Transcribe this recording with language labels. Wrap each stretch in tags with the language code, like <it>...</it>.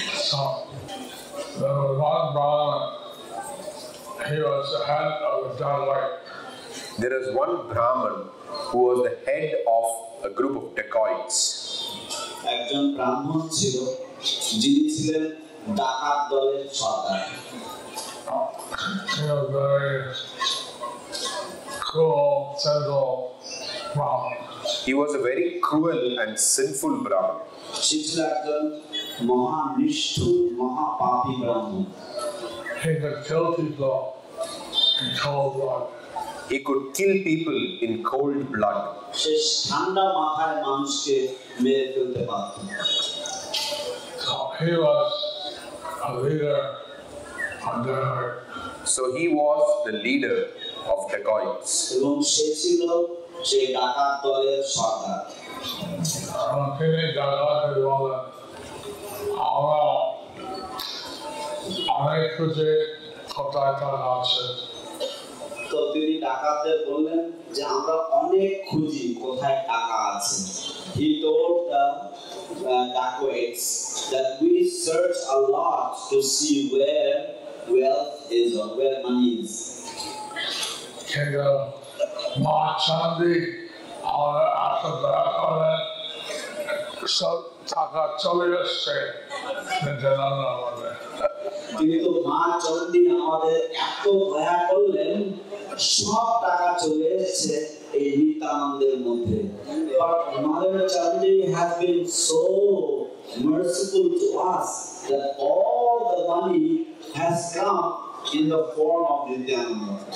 <en>So there was one Brahmin, he was the head of the dacoit. There is one Brahman who was the head of a group of dacoits.</en> <bn>একজন ব্রাহ্মণ ছিল যিনি ছিলেন ডাকাত দলের সর্দার।</bn> <en>He was very cruel, sinful Brahmin. He was a very cruel and sinful Brahman.</en> <bn>সে ছিল একজন মহা নিষ্ঠুর মহাপাপী ব্রাহ্মণ।</bn> <en>He could kill people in cold blood. He could kill people in cold blood.</en> <bn>সে ঠান্ডা মাথায় মানুষকে মেরে ফেলতে পারত।</bn> <en>So he was a leader of dacoit. So he was the leader of dacoits.</en> <bn>এবং সে ছিল সেই ডাকাত দলের সর্দার। তিনি ডাকাতদের বলেন, আমরা অনেক খুঁজে কোথায় টাকা আছে। তো তিনি ডাকাতদের বললেন যে আমরা অনেক খুঁজি কোথায় টাকা আছে।</bn> <en>He told the dacoits that we search a lot to see where wealth is or where money is.</en> <bn>কিন্তু মা চাঁদি আমাদের আশা করেন সব টাকা চলে এসছে নিত্যানন্দ আমাদের। কিন্তু মা চণ্ডী আমাদের এত দয়া করলেন, সব টাকা চলে এসেছে এই নিত্যানন্দের মধ্যে।</bn> <en>But Mother Chandi has been so merciful to us that all the money has come in the form of Nityananda.</en>